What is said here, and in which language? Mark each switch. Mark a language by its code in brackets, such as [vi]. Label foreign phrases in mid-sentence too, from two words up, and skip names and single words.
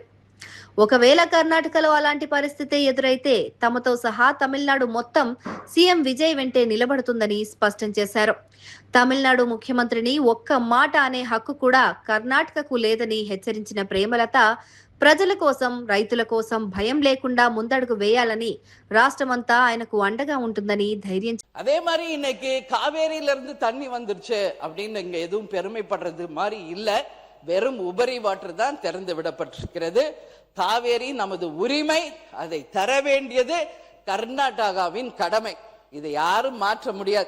[te] ఒకవేళ కర్ణాటకలో అలాంటి పరిస్థితి ఎదురైతే తమతో సహా తమిళనాడు మొత్తం సీఎం విజయ్ వెంటే నిలబడుతుందని స్పష్టం చేశారు. తమిళనాడు ముఖ్యమంత్రిని ఒక్క మాట అనే హక్కు కూడా కర్ణాటకకు లేదని హెచ్చరించిన ప్రేమలత ప్రజల కోసం రైతుల కోసం భయం లేకుండా ముందడుగు వేయాలని రాష్ట్రమంతా ఆయనకు అండగా ఉంటుందని ధైర్యం. [ta] அதே மாதிரி இன்னைக்கு காவேரியில இருந்து தண்ணி வந்துருச்சு அப்படின்னு இங்க எதுவும் பெருமைப்படுறது மாதிரி இல்ல. வெறும் உபரி வாட்டர் தான் திறந்து விடப்பட்டிருக்கிறது. காவேரி நமது உரிமை, அதை தர வேண்டியது கர்நாடகாவின் கடமை. இதை யாரும் மாற்ற முடியாது.